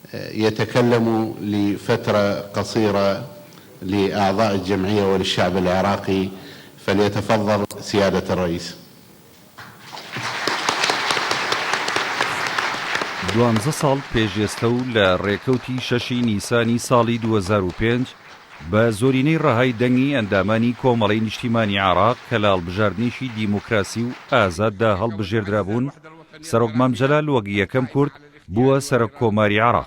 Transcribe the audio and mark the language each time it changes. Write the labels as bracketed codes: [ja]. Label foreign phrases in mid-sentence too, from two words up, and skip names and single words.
[ar] يتكلم لفترة قصيرة لأعضاء الجمعية وللشعب العراقي، فليتفضل سيادة الرئيس. [ckb] 12 ساڵ پێشێستە و لە ڕێکەوتی 6 نیسانی ساڵی 2005 بە زۆرینەی ڕەهای دەنگی ئەندامانی کۆمەڵەی نیشتیمانی عێراق کە لە هەڵبژاردنیشی دیموکراسی و ئازاددا هەڵبژێردرابوون، سەرۆک مام جەلال وەک یەکەم کورد بووە سەرۆک کۆماری عێراق.